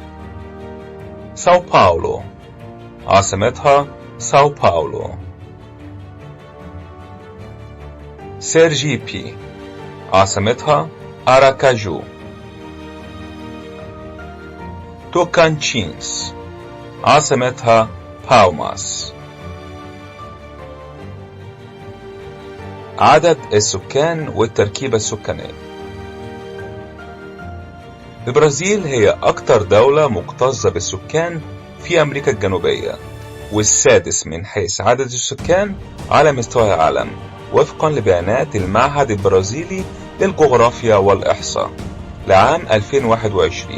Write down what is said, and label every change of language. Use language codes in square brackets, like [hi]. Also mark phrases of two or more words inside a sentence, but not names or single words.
[ar] São Paulo عاصمتها São Paulo. Sergipe عاصمتها Aracaju. Tocantins عاصمتها Palmas. عدد السكان والتركيبة السكانية. البرازيل هي أكثر دولة مكتظة بالسكان في أمريكا الجنوبية، والسادس من حيث عدد السكان على مستوى العالم وفقا لبيانات المعهد البرازيلي للجغرافيا والإحصاء لعام 2021.